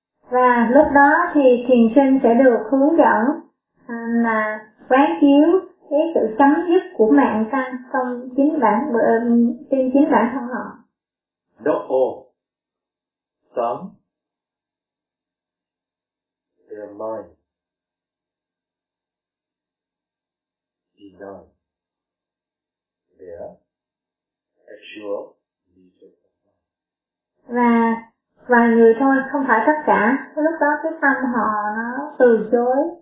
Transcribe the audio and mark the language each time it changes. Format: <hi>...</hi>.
<vi>Và lúc đó thì thiền sinh sẽ được hướng dẫn là quán chiếu cái sự chấm dứt của mạng căn trong chính bản trên chính bản thân họ.</vi> <en>Some, their mind deny their actual nature of mind.</en> <vi>Và vài người thôi, không phải tất cả. Lúc đó cái tâm họ nó từ chối.</vi>